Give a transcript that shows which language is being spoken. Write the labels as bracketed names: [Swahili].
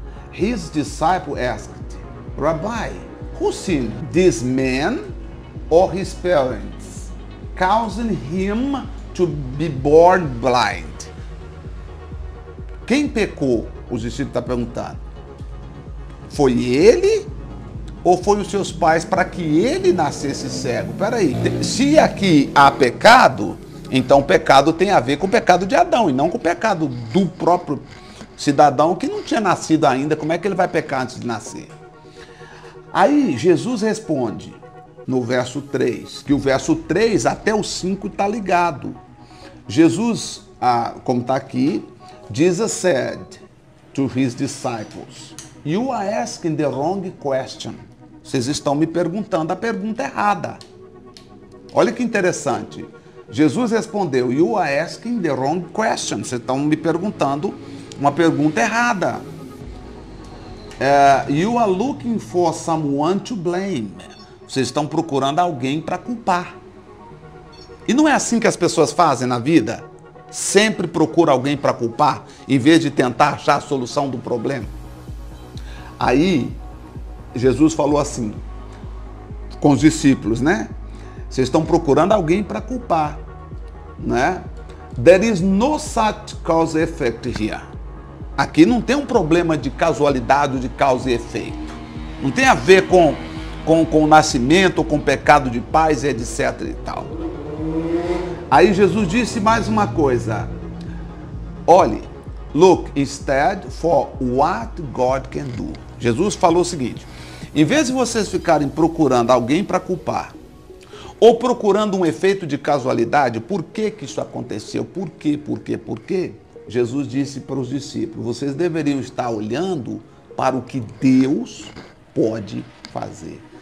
[English] His disciple asked, Rabbi, who sinned, this man or his parents, causing him to be born blind? [Portuguese] Quem pecou? Os discípulos estão perguntando. Foi ele ou foi os seus pais para que ele nascesse cego? Peraí, se aqui há pecado, então o pecado tem a ver com o pecado de Adão e não com o pecado do próprio cidadão que não tinha nascido ainda. Como é que ele vai pecar antes de nascer? Aí Jesus responde no verso 3, que o verso 3 até o 5 está ligado. [English] Jesus, [Portuguese] como está aqui, [English] Jesus said to his disciples, you are asking the wrong question. [Portuguese] Vocês estão me perguntando a pergunta errada. Olha que interessante. Jesus respondeu, [English] you are asking the wrong question. [Portuguese] Vocês estão me perguntando uma pergunta errada. [English] You are looking for someone to blame. [Portuguese] Vocês estão procurando alguém para culpar. E não é assim que as pessoas fazem na vida? Sempre procura alguém para culpar, em vez de tentar achar a solução do problema. Aí, Jesus falou assim, com os discípulos, Vocês estão procurando alguém para culpar, né? [English] There is no such cause and effect here. [Portuguese] Aqui não tem um problema de casualidade ou de causa e efeito. Não tem a ver com o nascimento ou com o pecado de pais, etc. e tal. Aí Jesus disse mais uma coisa. Olhe, [English] look instead for what God can do. [Portuguese] Jesus falou o seguinte: em vez de vocês ficarem procurando alguém para culpar, ou procurando um efeito de casualidade, por que isso aconteceu? Por quê? Jesus disse para os discípulos: vocês deveriam estar olhando para o que Deus pode fazer.